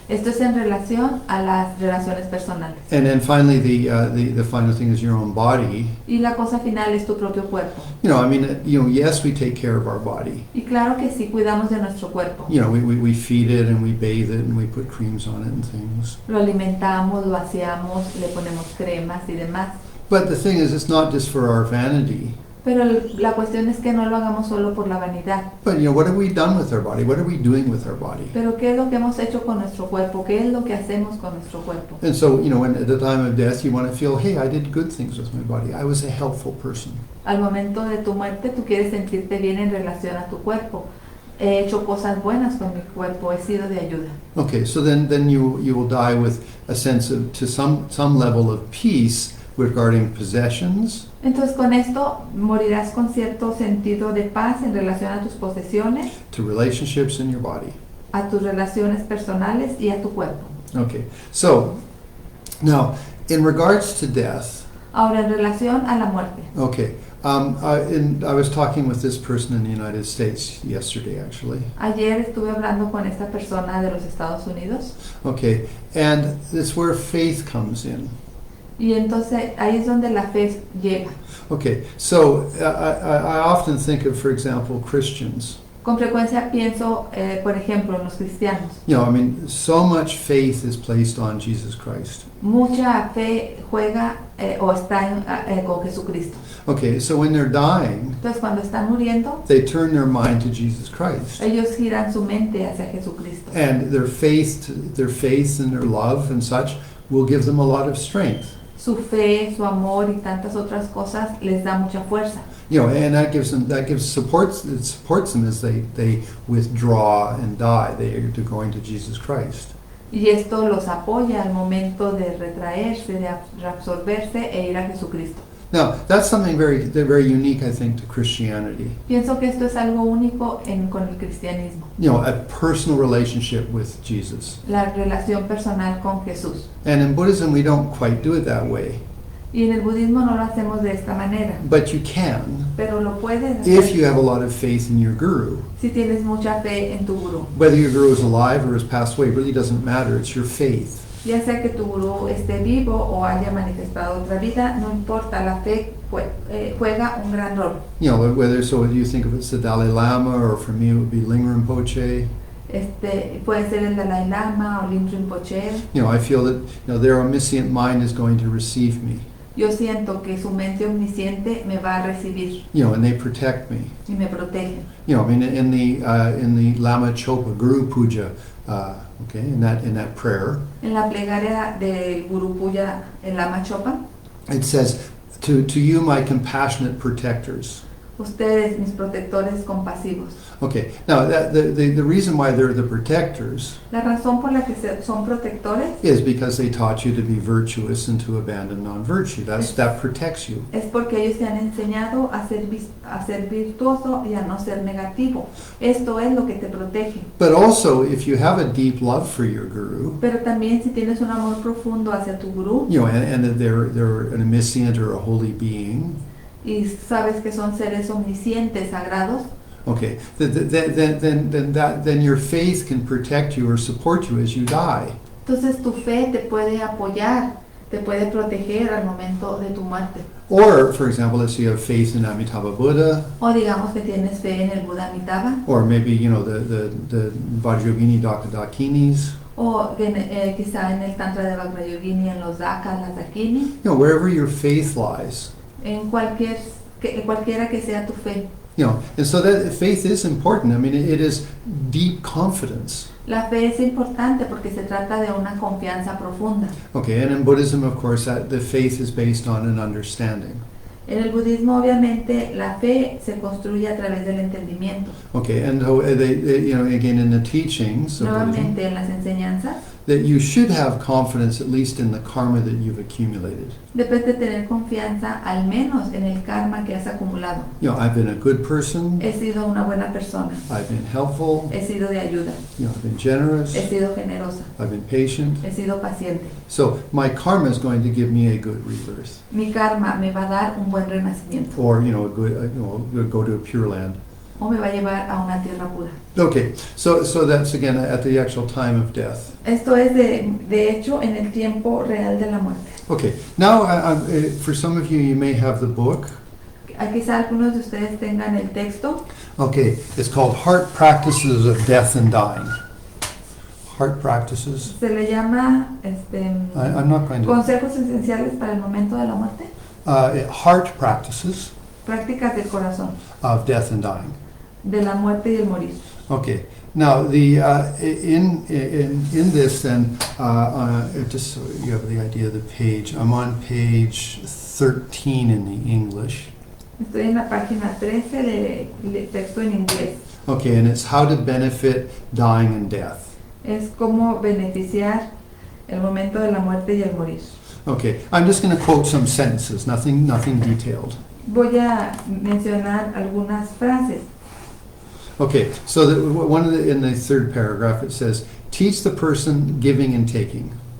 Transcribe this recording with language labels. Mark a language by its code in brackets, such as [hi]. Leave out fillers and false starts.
[es] Esto es en relación a las relaciones personales. [en] And then finally, the final thing is your own body. [es] Y la cosa final es tu propio cuerpo. [en] Yes, we take care of our body. [es] Y claro que sí cuidamos de nuestro cuerpo. [en] We feed it and we bathe it and we put creams on it and things. [es] Lo alimentamos, lo aseamos, le ponemos cremas y demás. [en] But the thing is, it's not just for our vanity. [es] Pero la cuestión es que no lo hagamos solo por la vanidad. [en] But what have we done with our body? What are we doing with our body? [es] Pero ¿qué es lo que hemos hecho con nuestro cuerpo? ¿Qué es lo que hacemos con nuestro cuerpo? [en] And so, when at the time of death, you want to feel, hey, I did good things with my body. I was a helpful person. [es] Al momento de tu muerte, tú quieres sentirte bien en relación a tu cuerpo. He hecho cosas buenas con mi cuerpo, he sido de ayuda. [en] Okay, so then you will die with a sense of, to some level of peace regarding possessions. [es] Entonces con esto morirás con cierto sentido de paz en relación a tus posesiones, [en] To relationships in your body. [es] a tus relaciones personales y a tu cuerpo. [en] Okay, so now in regards to death, [es] Ahora en relación a la muerte. [en] okay, I was talking with this person in the United States yesterday, actually. [es] Ayer estuve hablando con esta persona de los Estados Unidos [en] Okay, and it's where faith comes in. [es] y entonces ahí es donde la fe llega. [en] Okay, so I often think of, for example, Christians. [es] Con frecuencia pienso, por ejemplo, en los cristianos. [en] So much faith is placed on Jesus Christ. [es] Mucha fe juega o está con Jesucristo. [en] Okay, so when they're dying, [es] Entonces cuando están muriendo, [en] they turn their mind to Jesus Christ. [es] ellos giran su mente hacia Jesucristo. [en] And their faith and their love and such will give them a lot of strength. [es] Su fe, su amor y tantas otras cosas les da mucha fuerza. [en] And that supports them as they withdraw and die. They are going to Jesus Christ. [es] Y esto los apoya al momento de retraerse, de reabsorberse e ir a Jesucristo. [en] Now, that's something very unique, I think, to Christianity. [es] Pienso que esto es algo único con el cristianismo. [en] A personal relationship with Jesus. [es] La relación personal con Jesús. [en] And in Buddhism, we don't quite do it that way. [es] Y en el budismo no lo hacemos de esta manera. [en] But you can, [es] Pero lo puedes hacer [en] if you have a lot of faith in your guru. [es] si tienes mucha fe en tu gurú. [en] Whether your guru is alive or has passed away really doesn't matter. It's your faith. [es] Ya sea que tu gurú esté vivo o haya manifestado otra vida, no importa, la fe juega un gran rol. [en] Whether you think of it as the Dalai Lama, or for me it would be Ling Rinpoche. [es] Puede ser el Dalai Lama o Ling Rinpoche. [en] I feel that their omniscient mind is going to receive me. [es] Yo siento que su mente omnisciente me va a recibir [en] And they protect me. [es] y me protege. [en] In the Lama Chopa Guru Puja, okay, in that prayer, [es] En la plegaria del Guru Puya en Lama Chopa, [en] it says, to you, my compassionate protectors. [es] ustedes, mis protectores compasivos. [en] Okay, now the reason why they're the protectors [es] La razón por la que son protectores [en] is because they taught you to be virtuous and to abandon non-virtue. That protects you. [es] es porque ellos te han enseñado a ser virtuoso y a no ser negativo. Esto es lo que te protege. [en] But also, if you have a deep love for your guru, [es] Pero también si tienes un amor profundo hacia tu gurú [en] and that they're an omniscient or a holy being, [es] y sabes que son seres omniscientes, sagrados, [en] okay, then your faith can protect you or support you as you die. [es] entonces tu fe te puede apoyar, te puede proteger al momento de tu muerte. [en] Or, for example, let's say you have faith in Amitabha Buddha, [es] O digamos que tienes fe en el Buda Amitabha, [en] or maybe the Vajrayogini Dakinis. [es] o quizá en el Tantra de Vajrayogini, en los Dakas, las Dakini, [en] Wherever your faith lies. [es] en cualquiera que sea tu fe. [en] And so that faith is important. It is deep confidence. [es] La fe es importante porque se trata de una confianza profunda. [en] Okay, and in Buddhism, of course, that the faith is based on an understanding. [es] En el budismo, obviamente, la fe se construye a través del entendimiento. [en] Okay, and so you know, again, in the teachings of Buddhism, [es] Nuevamente, en las enseñanzas, [en] that you should have confidence at least in the karma that you've accumulated. [es] debes de tener confianza al menos en el karma que has acumulado. [en] You know, I've been a good person, [es] He sido una buena persona, [en] I've been helpful, [es] he sido de ayuda, [en] you know, I've been generous, [es] he sido generosa, [en] I've been patient. [es] he sido paciente. [en] So my karma is going to give me a good rebirth, [es] Mi karma me va a dar un buen renacimiento [en] or you know, a good, go to a pure land. [es] o me va a llevar a una tierra pura. [en] Okay, so that's again at the actual time of death. [es] Esto es de hecho en el tiempo real de la muerte. [en] Okay, now for some of you, you may have the book. [es] Quizá algunos de ustedes tengan el texto. [en] Okay, it's called Heart Practices of Death and Dying. Heart Practices. [es] Se le llama [en] I'm not going to. [es] consejos esenciales para el momento de la muerte, [en] Heart Practices [es] prácticas del corazón, [en] of Death and Dying. [es] de la muerte y el morir. [en] Okay. Now the in this then just so you have the idea of the page. I'm on page 13 in the English. [es] Estoy en la página 13 de texto en inglés. [en] Okay, and it's how to benefit dying and death. [es] Es cómo beneficiar el momento de la muerte y el morir. [en] Okay, I'm just going to quote some sentences, nothing detailed. [es] Voy a mencionar algunas frases. [en] Okay, so in the third paragraph it says, teach the person giving and taking.